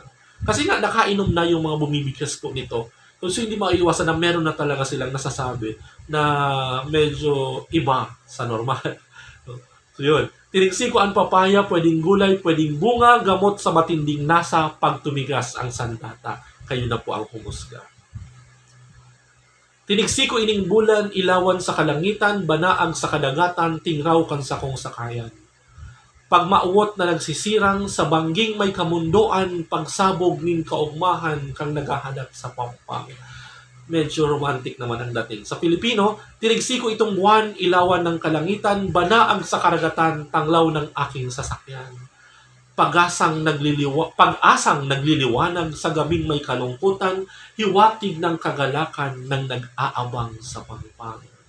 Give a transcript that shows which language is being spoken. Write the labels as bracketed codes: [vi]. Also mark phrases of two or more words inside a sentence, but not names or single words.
[tl] Kasi nga, nakainom na yung mga bumibigkas po nito. So, hindi maiiwasan na meron na talaga silang nasasabi na medyo iba sa normal. So, yun. Tinigsiko ang papaya, pwedeng gulay, pwedeng bunga, gamot sa matinding nasa, pag tumigas ang sandata. Kayo na po ang humusga. [bik] Tinigsiko ining bulan, ilawan sa kalangitan, banaag sa kadagatan, tingraw kan sa kong sakayan. Pag mauwot na nagsisirang, sa bangging may kamundoan, pagsabog ning kaugmahan, kang naghahanap sa pampang. [tl] Medyo romantic naman ang dating. Sa Filipino, tinigsiko itong buwan, ilawan ng kalangitan, banaag sa karagatan, tanglaw ng aking sasakyan. pag-asang nagliliwanag sa gabing may kalungkutan, hiwatig ng kagalakan ng nag-aabang sa pagpang.